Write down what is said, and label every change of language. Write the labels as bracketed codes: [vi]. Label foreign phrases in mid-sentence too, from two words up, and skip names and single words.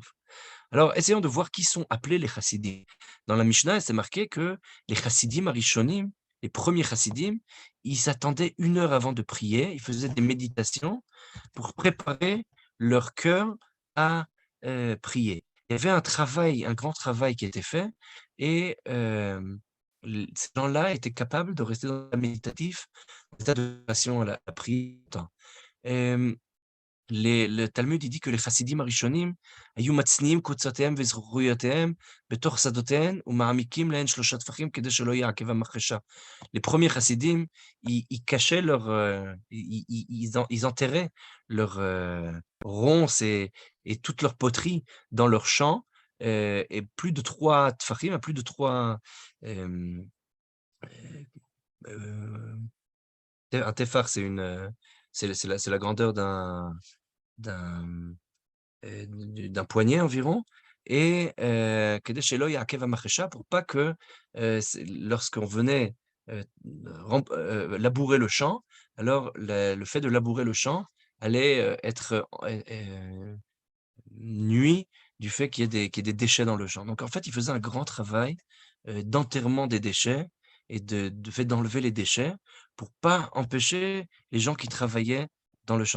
[fr] Alors, essayons de voir qui sont appelés les chassidim. Dans la Mishnah, c'est marqué que les [he] חסידים הראשונים, [fr] les premiers chassidim, ils s'attendaient 1 heure avant de prier, ils faisaient des méditations pour préparer leur cœur à prier. Il y avait un grand travail qui était fait, et ces gens-là étaient capables de rester dans le méditatif, dans l'état de passion à la prière. Le Talmud il dit que les [he] חסידים הראשונים היו מצניעים קבוצותיהם וזכויותיהם בתוך שדותיהן ומעמיקים להן 3 טפחים כדי שלא יעכב המחרשה. [fr] Les premiers chassidim, ils cachaient ils enterraient leurs ronces et toute leur poterie dans leur champ, et plus de 3 tfachim, plus de 3 un tefar, c'est la grandeur d'un poignet environ, et [he] כדי שלא יעכב המחרשה, [fr] pour pas que lorsqu'on venait labourer le champ, alors le fait de labourer le champ allait être nuit du fait qu'il y ait des déchets dans le champ. Donc en fait, il faisait un grand travail d'enterrement des déchets et de fait d'enlever les déchets pour pas empêcher les gens qui travaillaient dans le champ.